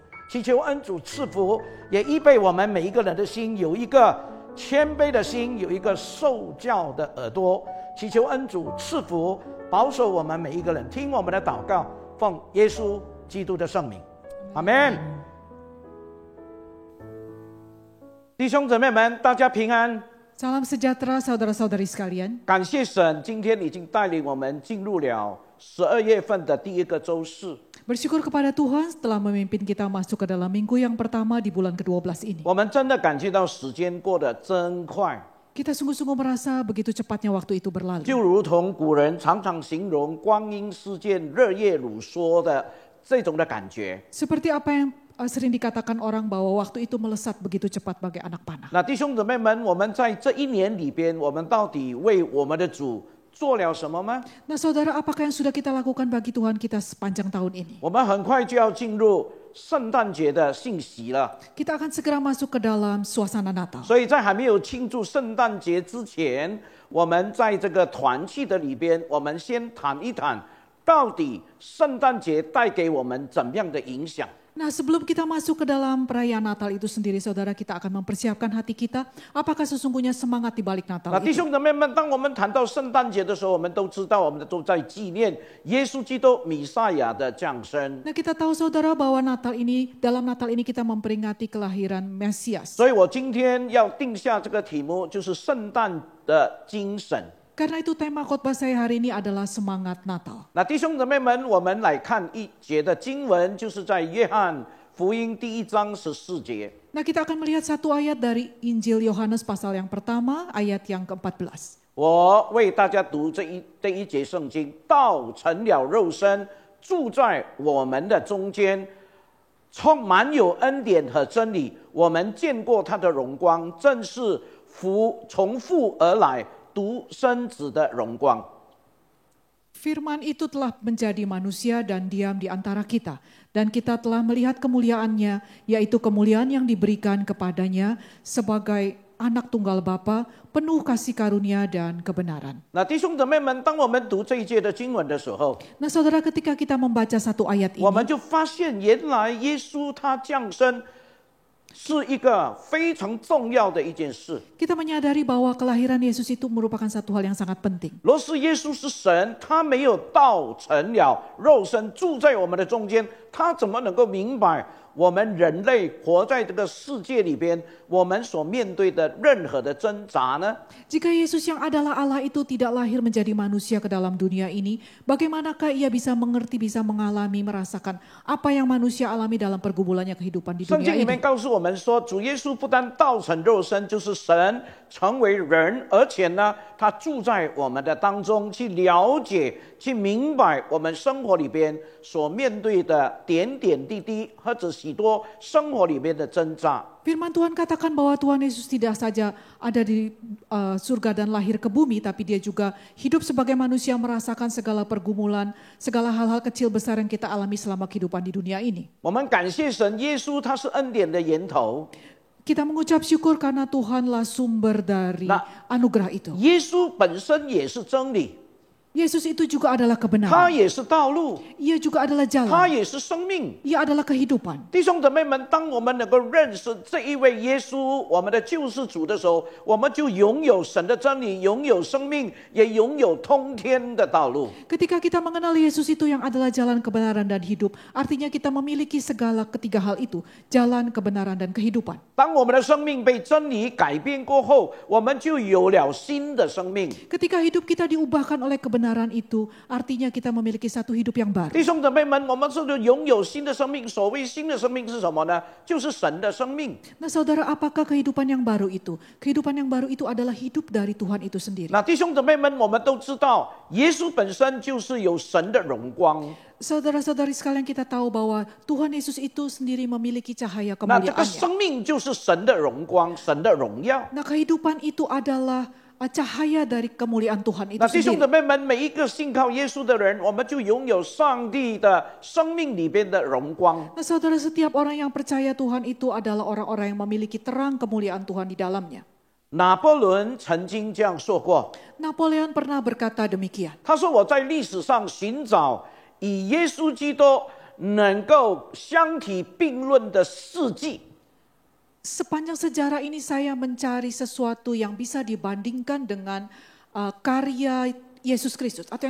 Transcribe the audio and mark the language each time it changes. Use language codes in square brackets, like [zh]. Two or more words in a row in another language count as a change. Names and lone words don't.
[zh] 祈求恩主赐福，也预备我们每一个人的心有一个谦卑的心，有一个受教的耳朵。祈求恩主赐福，保守我们每一个人。听我们的祷告，奉耶稣基督的圣名，阿们。弟兄姊妹们，大家平安。 [id] Salam sejahtera saudara-saudari sekalian. [zh] 感谢神，今天已经带领我们进入了12月份的第一个周四。 [id] Bersyukur kepada Tuhan setelah memimpin kita masuk ke dalam minggu yang pertama di bulan ke-12 ini. [zh] 我们真的感觉到时间过得真快， [id] Kita sungguh-sungguh merasa begitu cepatnya waktu itu berlalu. [zh] 就如同古人常常形容光阴似箭、日夜如梭的这种的感觉。 [id] Seperti apa yang sering dikatakan orang bahwa waktu itu melesat begitu cepat bagai anak panah. [zh] 那弟兄姊妹们，我们在这一年里边，我们到底为我们的主做了什么吗？ [id] Nah saudara, apakah yang sudah kita lakukan bagi Tuhan kita sepanjang tahun ini? [zh] 我们很快就要进入圣诞节的信息了， [id] Kita akan segera masuk ke dalam suasana Natal. [zh] 所以在还没有庆祝圣诞节之前，我们在这个团契的里边，我们先谈一谈，到底圣诞节带给我们怎样的影响？ [id] Nah sebelum kita masuk ke dalam perayaan Natal itu sendiri, saudara, kita akan mempersiapkan hati kita. Apakah sesungguhnya semangat di balik Natal [zh] 那弟 [id] itu? [zh] 兄姊妹们，当我们谈到圣诞节的时候，我们都知道，我们都在纪念耶稣基督弥赛亚的降生。 [id] Nah kita tahu saudara bahwa dalam Natal ini kita memperingati kelahiran Mesias. [zh] 所以我今天要定下这个题目，就是圣诞的精神。 [id] Karena itu tema khotbah saya hari ini adalah semangat Natal. [zh] 那弟兄姊妹们，我们来看一节的经文，就是在约翰福音第1章14节。 [id] Nah kita akan melihat satu ayat dari Injil Yohanes pasal yang pertama, ayat yang ke-14. [zh] 我为大家读这一节圣经，道成了肉身，住在我们的中间，充满有恩典和真理。我们见过他的荣光，正是从父而来独生子的荣光。 [id] Firman itu telah menjadi manusia dan diam di antara kita. Dan kita telah melihat kemuliaannya, yaitu kemuliaan yang diberikan kepadanya sebagai anak tunggal Bapa, penuh kasih karunia dan kebenaran. [zh] 那弟兄姊妹们，当我们读这一节的经文的时候， [id] Nah saudara, ketika kita membaca satu ayat [zh] 我们 [id] ini, [zh] 就发现原来耶稣他降生是一个非常重要的一件事。 [id] kita menyadari bahwa kelahiran Yesus itu merupakan satu hal yang sangat penting. [zh] 若是耶稣是神，他没有道成了肉身住在我们的中间，他怎么能够明白我们人类活在这个世界里边，我们所面对的任何的挣扎呢？ [id] Jika Yesus yang adalah Allah itu tidak lahir menjadi manusia ke dalam dunia ini, bagaimanakah ia bisa mengerti, bisa mengalami, merasakan apa yang manusia alami dalam pergumulannya kehidupan di [zh] 圣 [id] dunia [zh] 经里面 [id] ini? [zh] 告诉我们说，主耶稣不但道成肉身，就是神成为人，而且呢，他住在我们的当中，去了解、去明白我们生活里边所面对的点点滴滴，或者许多生活里面的挣扎。 [id] Firman Tuhan katakan bahwa Tuhan Yesus tidak saja ada di surga dan lahir ke bumi, tapi dia juga hidup sebagai manusia, merasakan segala pergumulan, segala hal-hal kecil besar yang kita alami selama kehidupan di dunia ini. [zh] 我们感谢神，耶稣他是恩典的源头。 [id] Kita mengucap syukur karena Tuhanlah sumber dari Nah, anugerah itu. [zh] 耶稣本身也是真理， [id] Yesus itu juga adalah [zh] 他 [id] kebenaran. [zh] 也是道路， [id] Ia juga adalah [zh] 他 [id] jalan. [zh] 也是生命。 [id] Ia adalah kehidupan. [zh] 弟兄姊妹们，当我们能够认识这一位耶稣，我们的救世主的时候，我们就拥有神的真理，拥有生命，也拥有通天的道路。 [id] Ketika kita mengenal Yesus itu yang adalah jalan kebenaran dan hidup, artinya kita memiliki segala ketiga hal itu, jalan kebenaran dan kehidupan. [zh] 当我们的生命被真理改变过后，我们就有了新的生命。 [id] Ketika hidup kita diubahkan oleh kebenaran itu, artinya kita memiliki satu hidup yang baru. [zh] 弟兄姊妹们，我们是拥有新的生命。所谓新的生命是什么呢？就是神的生命。 [id] Nah saudara, apakah kehidupan yang baru itu? Kehidupan yang baru itu adalah hidup dari Tuhan itu sendiri. [zh] 那弟兄姊妹们，我们都知道，耶稣本身就是有神的荣光。 [id] Saudara-saudari sekalian, kita tahu bahwa Tuhan Yesus itu sendiri memiliki cahaya [zh] 那这个 [id] kemuliaannya. [zh] 生命就是神的荣光，神的荣耀。 [id] Nah kehidupan itu adalah cahaya dari kemuliaan Tuhan itu [zh] 那弟兄姊 [id] sendiri. [zh] 妹们，每一个信靠耶稣的人，我们就拥有上帝的生命里边的荣光。 [id] Nah saudara, setiap orang yang percaya Tuhan itu adalah orang-orang yang memiliki terang kemuliaan Tuhan di dalamnya. [zh] 拿破仑曾经这样说过， [id] Napoleon pernah berkata demikian. [zh] 他说：“我在历史上寻找以耶稣基督能够相提并论的事迹。” [id] Sepanjang sejarah ini saya mencari sesuatu yang bisa dibandingkan dengan karya Yesus Kristus atau